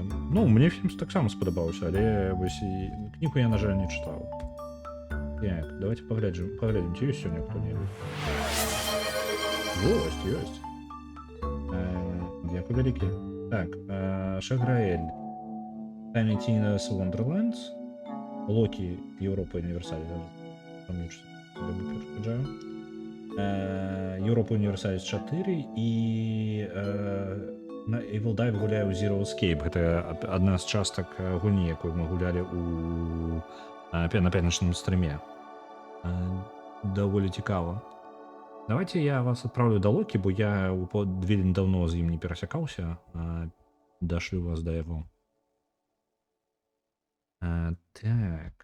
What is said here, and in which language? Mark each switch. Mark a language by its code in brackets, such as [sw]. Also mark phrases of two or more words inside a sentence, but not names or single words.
[be] Ну, мне фільм таксама спадабаўся, але вось і кнігу я, на жаль, не чытаў. Так, давайте паглядзім, ці ёсць сёння хто-небудзь. Ёсць. Дзякуй вялікі. Так, Шаграэль. Tiny Tina's Wonderlands. Локі, Європа Універсаліс. Європа Універсаліс 4 і на Evil Dive гуляю Zero Escape. Гэта адна з частак гульні, якую мы гулялі на пятнічным стрыме. Даволі цікава. Давайте я вас адпраўлю да Локі, бо я вельмі даўно з ім не перасякаўся. Дашлю вас да яго. Так.